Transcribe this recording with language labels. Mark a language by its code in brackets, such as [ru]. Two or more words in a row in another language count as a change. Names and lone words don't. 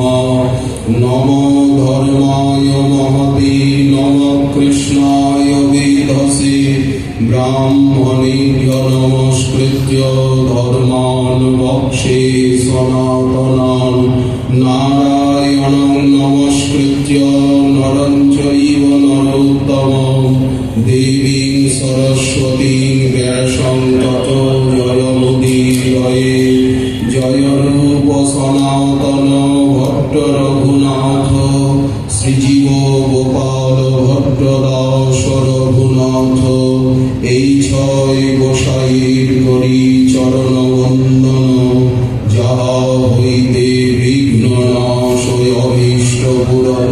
[sa] नमो धर्माय महते नमः कृष्णाय वेधसे ब्राह्मणेभ्यो नमस्कृत्य धर्मान् वक्षे सनातनान् नारायणं नमस्कृत्य नरं चैव नरोत्तमं देवीं सरस्वतीं व्यासं ततो जयमुदीरये। [bn] जय रूप सनातन भट्ट रघुनाथ শ্রীজীব গোপাল ভট্টদাস রঘুনাথ। এই ছয় গোসাইর করি চরণ বন্দন, যাহা হইতে বিঘ্ন নাশ অভীষ্ট পূরণ।